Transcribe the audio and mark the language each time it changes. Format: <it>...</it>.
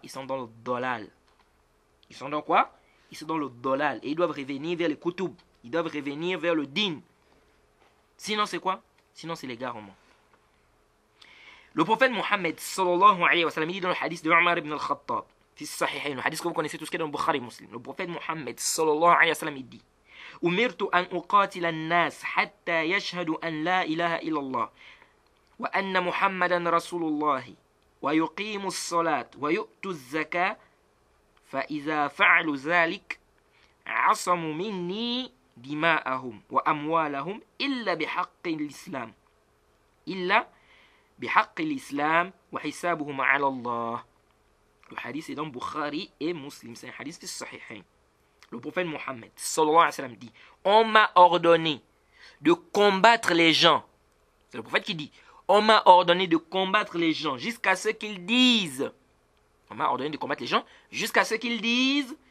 <fr>Ils sont dans le dolal. Ils sont dans quoi? Ils sont dans le dolal. Et ils doivent revenir vers le kutub. Ils doivent revenir vers le din. Sinon, c'est quoi? Sinon, c'est l'égarement. Le prophète Mohammed, sallallahu alayhi wa sallam, il dit dans le hadith de Omar ibn al-Khattab, le hadith que vous connaissez tous qui est dans le Bukhari Muslim. Le prophète Mohammed, sallallahu alayhi wa sallam, il dit,</fr> <ar>أمرت أن أقاتل الناس حتى يشهدوا أن لا إله إلا الله وأن محمدا رسول الله ويقيموا الصلاة ويؤتوا الزكاة فإذا فعلوا ذلك عصموا مني دماءهم وأموالهم إلا بحق الإسلام وحسابهم على الله.</ar> <fr>Le hadith est dans Bukhari et Muslim, c'est un hadith de Sahihain. Le prophète Mohammed sallallahu alayhi wa sallam dit, on m'a ordonné de combattre les gens. C'est le prophète qui dit, on m'a ordonné de combattre les gens jusqu'à ce qu'ils disent. On m'a ordonné de combattre les gens jusqu'à ce qu'ils disent</fr>